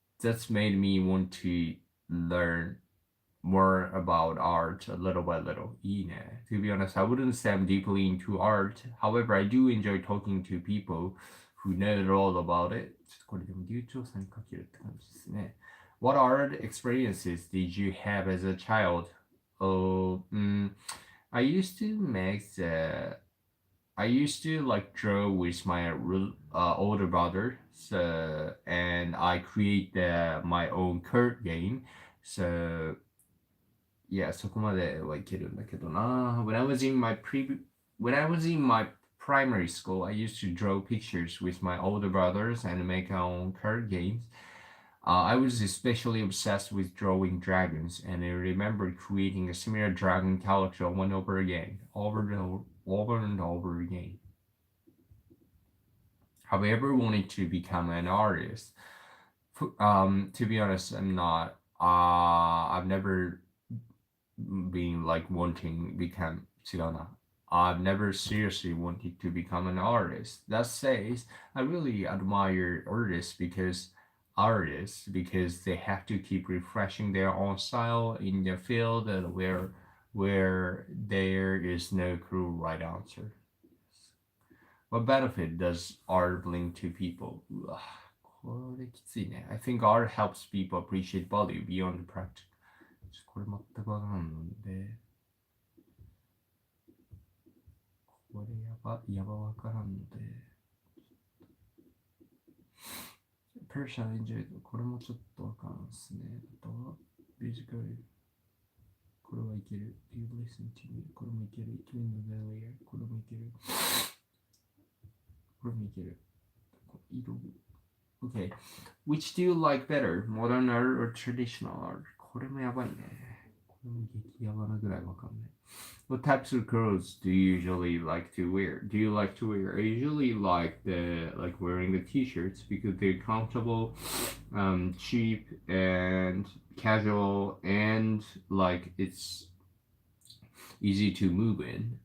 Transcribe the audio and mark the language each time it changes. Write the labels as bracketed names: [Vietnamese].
[English] That's made me want to learn more about art a little by little. [Japanese] いいね。 [English] To be honest, I wouldn't say I'm deeply into art. However, I do enjoy talking to people who know all about it. [Japanese] ちょっとこれでも流暢さにかけるって感じですね。 [English] What art experiences did you have as a child? Oh, I used to like draw with my older brother, so and I create my own card game. So yeah, [Japanese] そこまではいけるんだけどな。 [English] When I was in my primary school, I used to draw pictures with my older brothers and make our own card games. I was especially obsessed with drawing dragons, and I remember creating a similar dragon character over and over again, over and over again. Have you ever wanted to become an artist? To be honest, I'm not. I've never been like wanting become [Japanese] 違うな. [English] I've never seriously wanted to become an artist. That says, I really admire artists because they have to keep refreshing their own style in their field where there is no cruel right answer. What benefit does art bring to people? [Japanese] うわ、これきついね。 [English] I think art helps people appreciate value beyond the practical. [Japanese] これ全くわからんので、これやばわからんので。 [English] Personal enjoy [Japanese] これもちょっとわからんですね。あとは、Musical これはいける。 [English] Do you listen to me? [Japanese] これもいける。 [English] Twin the Value [Japanese] これもいける。これもいける。色 Okay. [English] Which do you like better? Modern art or traditional art? [Japanese] これもやばいね。これも激ヤバなぐらいわかんない。 [English] What types of clothes do you usually like to wear? Do you like to wear? I usually like wearing the t-shirts because they're comfortable, cheap and casual, and like it's easy to move in.